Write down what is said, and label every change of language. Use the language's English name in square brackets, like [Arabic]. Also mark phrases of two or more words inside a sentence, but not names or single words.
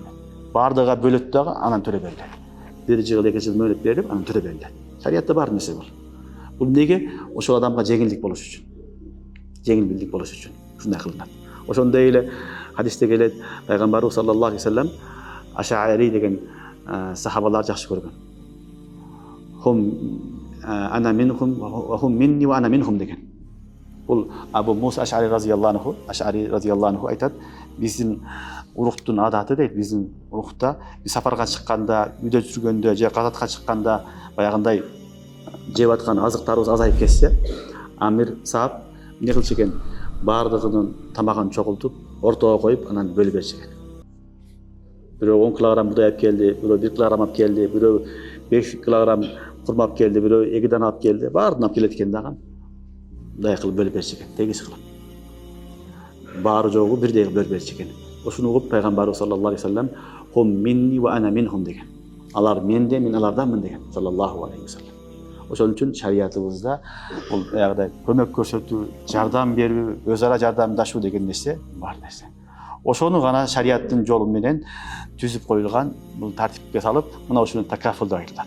[Kyrgyz] Бардыга бөлөт дагы анан төлөп берилет. 1 жыл, 2 жыл мөөнөт берип, анан төлөп берилет. Шариятта бар нерсе бул. Бул неге? Ошол адамга жеңилдик болуш үчүн. Жеңилдик болуш үчүн ушундай кылынат. Ошондой эле хадисте келет, пайгамбарыбыз [Arabic] صلى الله عليه وسلم [Kyrgyz] Аш'ари деген сахабалар жакшы көргөн. [Arabic] هم أنا منهم وهم مني وأنا منهم [Kyrgyz] деген. Бул Абу Муса Аш'ари [Arabic] رضي الله عنه [Kyrgyz] айтат, биздин уруктун адаты дейт, биздин урукта биз сапарга чыкканда, үйдө жүргөндө же казатка чыкканда баягындай жеп аткан азыктарыбыз азайып кетсе, амир саап эмне кылчу экен? Бардыгынын тамагын чогултуп, ортого коюп, анан бөлүп берчү экен. Бирөө 10 килограмм будай алып келди, бирөө 1 килограмм алып келди, бирөө 5 килограмм курма алып келди, бирөө 2 дана алып келди, баарын алып келет экен дагы. Мындай кылып бөлүп берчү экен, тегиз кылып. Баары жогу бирдей бөлүп берчү экен. Ошону угуп пайгамбарыбыз [Arabic] صلى الله عليه وسلم هم مني وأنا منهم [Kyrgyz] деген. Алар менде, мен аларданмын деген [Arabic] صلى الله عليه وسلم. [Kyrgyz] Ошон үчүн шариятыбызда бул аягыдай көмөк көрсөтүү, жардам берүү, өз ара жардамдашуу деген нерсе бар нерсе. Ошону гана шариаттын жолу менен түзүп коюлган, бул тартипке салып, мына ошону такафул деп айтылат.